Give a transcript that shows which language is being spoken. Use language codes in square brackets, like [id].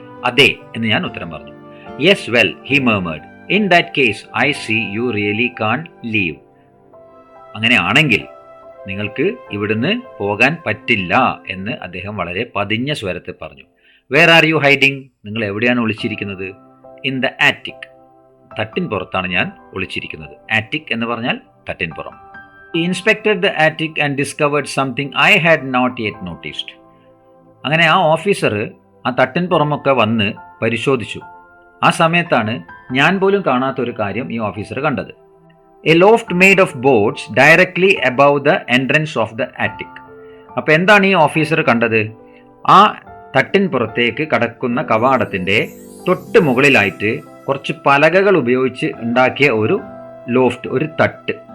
[ml] അതെ എന്ന് ഞാൻ ഉത്തരം പറഞ്ഞു. [en] Yes, well, he murmured. In that case I see you really can't leave. [ml] അങ്ങനെയാണെങ്കിൽ നിങ്ങൾക്ക് ഇവിടുന്ന് പോകാൻ പറ്റില്ല എന്ന് അദ്ദേഹം വളരെ പതിഞ്ഞ സ്വരത്തിൽ പറഞ്ഞു. [en] Where are you hiding? [ml] നിങ്ങൾ എവിടെയാണ് ഒളിച്ചിരിക്കുന്നത്? [en] In the attic. [ml] തട്ടിൻ പുറത്താണ് ഞാൻ ഒളിച്ചിരിക്കുന്നത്. ആറ്റിക് എന്ന് പറഞ്ഞാൽ തട്ടിൻപുറം. [en] He inspected the attic and discovered something I had not yet noticed. [ml] അങ്ങനെ ആ ഓഫീസർ ആ തട്ടിൻപുറമൊക്കെ വന്ന് പരിശോധിച്ചു. ആ സമയത്താണ് ഞാൻ പോലും കാണാത്തൊരു കാര്യം ഈ ഓഫീസർ കണ്ടത്. [en] A loft made of boards directly above the entrance of the attic. [ml] അപ്പോൾ എന്താണ് ഈ ഓഫീസർ കണ്ടത്? ആ തട്ടിൻപുറത്തേക്ക് കടക്കുന്ന കവാടത്തിൻ്റെ തൊട്ട് മുകളിലായിട്ട് കുറച്ച് പലകകൾ ഉപയോഗിച്ച് ഉണ്ടാക്കിയ ഒരു ലോഫ്റ്റ്, ഒരു തട്ട്.